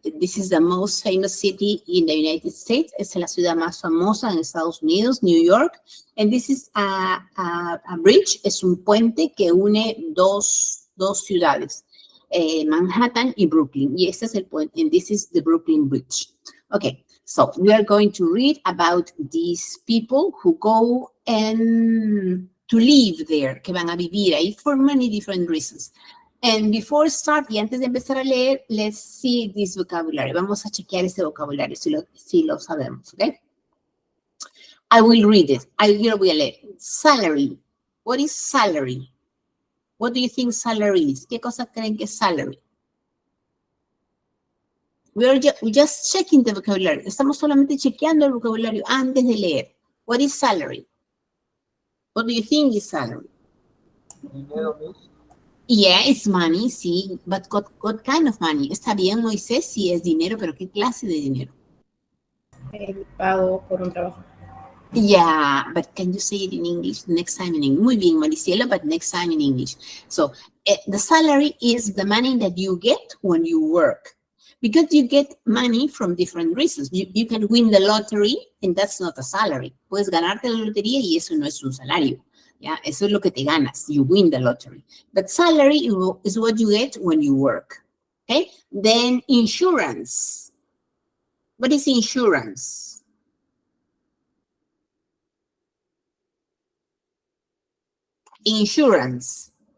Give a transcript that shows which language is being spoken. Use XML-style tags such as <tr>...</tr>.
<en>This is the most famous city in the United States.</en> <es>Es la ciudad más famosa en Estados Unidos, New York.</es> <en>And this is a bridge,</en> <es>es un puente que une dos ciudades, Manhattan y Brooklyn. Y este es el puente,</es> <en>and this is the Brooklyn Bridge. Okay, so we are going to read about these people who go and to live there,</en> <es>que van a vivir ahí</es> <en>for many different reasons. And before start,</en> <es>y antes de empezar a leer,</es> <en>let's see this vocabulary.</en> <es>Vamos a chequear este vocabulario, si lo sabemos, ¿ok?</es> <en>I will read it.</en> <es>Yo lo voy a leer.</es> <en>Salary. What is salary? What do you think salary is?</en> <es>¿Qué cosa creen que es salary?</es> <en>we're just checking the vocabulary.</en> <es>Estamos solamente chequeando el vocabulario antes de leer.</es> <en>What is salary? What do you think is salary?</en> <es>Dinero, Miss.</es> <en>Yeah, it's money,</en> <es>sí.</es> <en>But what kind of money?</en> <es>Está bien, Moisés, sí es dinero, pero ¿qué clase de dinero? El pago por un trabajo.</es> <en>Yeah, but can you say it in English next time in English?</en> <es>Muy bien, Mariciela,</es> <en>but next time in English. So the salary is the money that you get when you work. Because you get money from different reasons. You can win the lottery and that's not a salary.</en> <es>Puedes ganarte la lotería y eso no es un salario. Yeah, eso es lo que te ganas.</es> <en>You win the lottery. But salary is what you get when you work. Okay? Then insurance. What is insurance? Insurance.</en>